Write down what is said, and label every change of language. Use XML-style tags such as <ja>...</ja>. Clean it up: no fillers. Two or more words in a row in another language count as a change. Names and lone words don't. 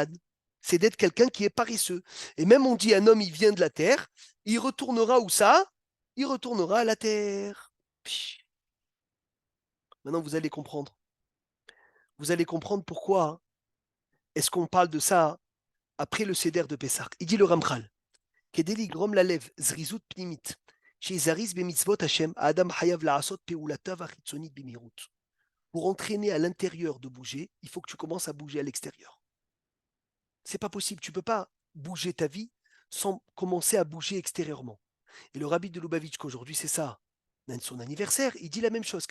<fr>C'est d'être quelqu'un qui est paresseux. Et même on dit un homme, il vient de la terre, il retournera où ça? Il retournera à la terre. Maintenant, vous allez comprendre. Vous allez comprendre pourquoi est-ce qu'on parle de ça après le Seder de Pessah. Il dit le Ramchal,</fr> <he>כדי לגרום ללב זריזות פנימית, שזריז במצוות השם, אדם חייב לעשות פעולותיו החיצונית במהירות.</he> <fr>Pour entraîner à l'intérieur de bouger, il faut que tu commences à bouger à l'extérieur. C'est pas possible, tu peux pas bouger ta vie sans commencer à bouger extérieurement. Et le rabbi de Lubavitch, qu'aujourd'hui c'est ça, son anniversaire, il dit la même chose.</fr>